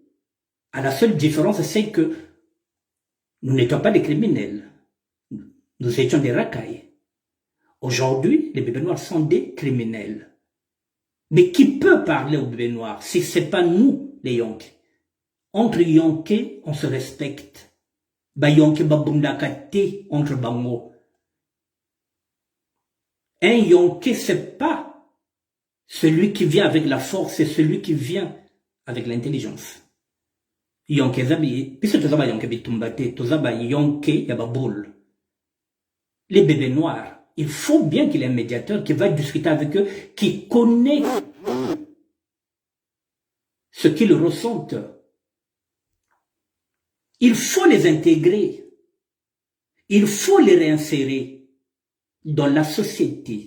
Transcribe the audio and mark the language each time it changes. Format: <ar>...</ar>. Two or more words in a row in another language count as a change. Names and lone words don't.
<fr>À la seule différence, c'est que nous n'étions pas des criminels. Nous étions des racailles. Aujourd'hui, les bébés noirs sont des criminels. Mais qui peut parler aux bébés noirs si ce n'est pas nous, les Yonké? Entre Yonké, on se respecte.</fr> <ln>Ba Yonké babundakate entre bango.</ln> <fr>Un Yonké, c'est pas celui qui vient avec la force, c'est celui qui vient avec l'intelligence.</fr> <ln>Yonké zabi, puisque tozaba Yonké bitumbate, tozaba Yonké yababoul.</ln> <fr>Les bébés noirs, il faut bien qu'il y ait un médiateur qui va discuter avec eux, qui connaît ce qu'ils ressentent. Il faut les intégrer. Il faut les réinsérer dans la société.</fr>